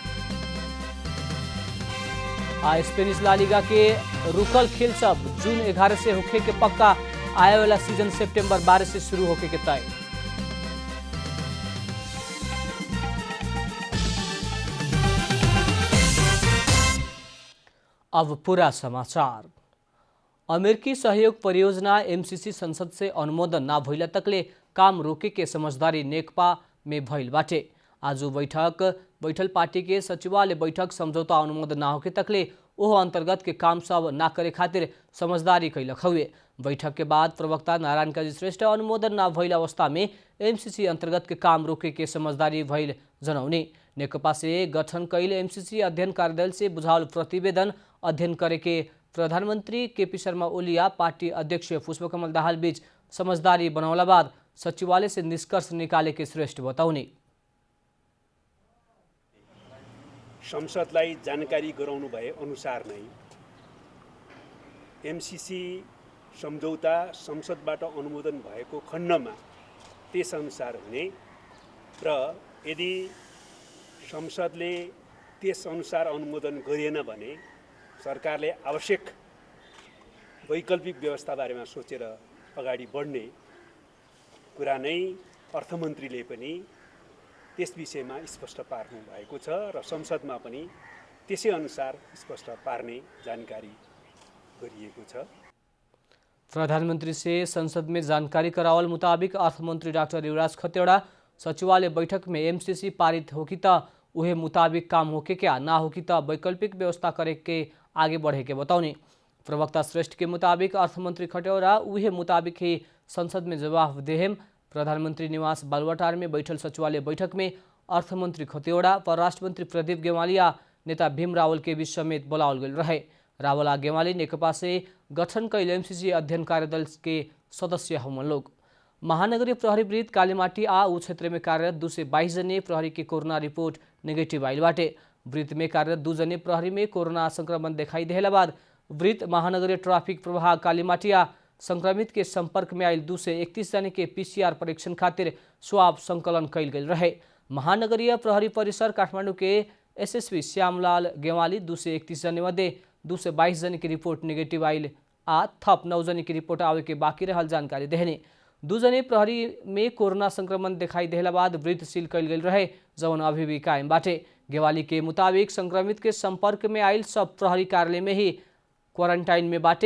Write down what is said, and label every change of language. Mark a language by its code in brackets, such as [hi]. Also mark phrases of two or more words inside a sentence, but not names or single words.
[bho] स्पेनिश ला लीगा के रुकल खेल सब जून 11 से होखे के पक्का। आए वाला सीजन सितंबर 12 से शुरू होके के तय। अब पूरा समाचार। अमेरिकी सहयोग परियोजना एमसीसी संसद से अनुमोदन ना भइला तकले काम रोके के समझदारी नेकपा में भइल बाटे। आज बैठल पार्टी के सचिवालय बैठक समझौता अनुमोदन ना होके तकले ओह अंतर्गत के काम सब ना करे खातिर समझदारी कैलक हुए। बैठक के बाद प्रवक्ता नारायण काजी श्रेष्ठ अनुमोदन ना भइल अवस्था में एमसीसी अंतर्गत के काम रोके के समझदारी भइल जनौने। नेकपा से गठन कैल एमसीसी अध्ययन कार्यदल से बुझावल प्रतिवेदन अध्ययन करे के प्रधानमंत्री केपी शर्मा ओली पार्टी अध्यक्ष पुष्पकमल दाहाल बीच समझदारी बनौला बाद सचिवालय से निष्कर्ष निकाले के श्रेष्ठ बताउने। [ne] संसदलाई जानकारी गराउनु भए अनुसार नै एमसीसी सम्झौता संसदबाट अनुमोदन भएको खण्डमा त्यसअनुसार हुने र यदि संसदले त्यसअनुसार अनुमोदन गरिएन भने सरकारले आवश्यक वैकल्पिक व्यवस्था बारेमा सोचेर अगाडि बढ्ने कुरा नै अर्थमन्त्रीले पनि त्यस विषयमा स्पष्ट पार्नु भएको छ र संसदमा पनि त्यसै अनुसार स्पष्ट पार्ने जानकारी गरिएको छ। [bho] प्रधानमंत्री से संसद में जानकारी करावल मुताबिक अर्थमंत्री डॉक्टर युवराज खतिवड़ा सचिवालय बैठक में एमसीसी पारित होकी त उहे मुताबिक काम होके क्या ना होकी त वैकल्पिक व्यवस्था करे के आगे बढ़े के बताउने। प्रवक्ता श्रेष्ठ के मुताबिक अर्थमंत्री खतिवड़ा उहे मुताबिक ही संसद में जवाब देहेम। प्रधानमंत्री निवास बालुवाटार में बैठल सचिवालय बैठक में अर्थमंत्री खतिवड़ा, परराष्ट्र मंत्री प्रदीप गेवाली या नेता भीम रावल के बीच समेत बोलावल गई रहे। रावल आ गेवाली नेकपा से गठन कैल एमसीसी अध्ययन कार्यदल के सदस्य हुमन लोग। महानगरीय प्रहरी वृत्त कालीमाटी आ ऊ क्षेत्र में कार्यरत 222 जने प्रहरी की कोरोना रिपोर्ट नेगेटिव आइल बाटे। वृत्त में कार्यरत 2 जने प्रहरी में कोरोना संक्रमण दिखाई देला बाद वृत्त महानगरीय ट्राफिक प्रभाग कालीमाटी आ संक्रमित के संपर्क में आयल 231 जने के पीसीआर परीक्षण खातिर स्वाब संकलन कैल गई रहे। महानगरीय प्रहरी परिसर काठमाडौँ के एसएसपी श्यामलाल गेवाली 231 जने मध्ये 222 जने की रिपोर्ट नेगेटिव आइल आ थप 9 जने की रिपोर्ट आवे के बाकी रहल जानकारी देहने। 2 जने प्रहरी में कोरोना संक्रमण दिखाई देला बाद वृत्त सील कैल गई रहे जौन अभी भी कायम बाटे। गेवाली के मुताबिक संक्रमित के संपर्क में आयल सब प्रहरी कार्यालय में ही क्वारंटाइन में बाटे।